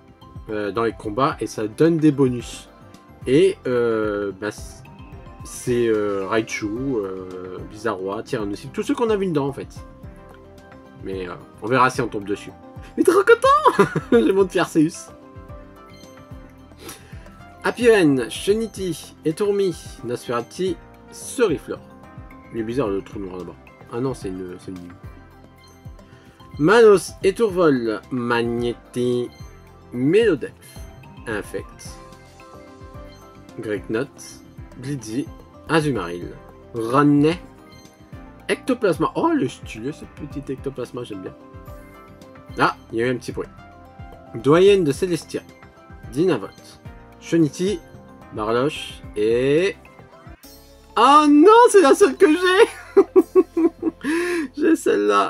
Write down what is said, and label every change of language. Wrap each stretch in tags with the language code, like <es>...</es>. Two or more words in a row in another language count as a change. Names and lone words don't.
<fr>Dans les combats et ça donne des bonus et bah, c'est Raichu, Bizarrois, Tyrannosif, tous ceux qu'on a vu dedans en fait, mais on verra si on tombe dessus. Mais trop content. J'ai mon petit Arceus. Apiren, Sheniti, Etourmi, Nosferapti, Ceriflore. Il est bizarre le trou noir là-bas. Ah non, c'est une... Manos, Etourvol, Magnéti, Mélodelph, Infect, Greyknot, Blitzy, Azumarill, Ronnet, Ectoplasma. Oh, le stylé ce petit Ectoplasma, j'aime bien. Ah, il y a eu un petit bruit. Doyenne de Célestia, Dinavot, Sheniti, Barloche et... Oh non, c'est la seule que j'ai. J'ai celle-là.</fr>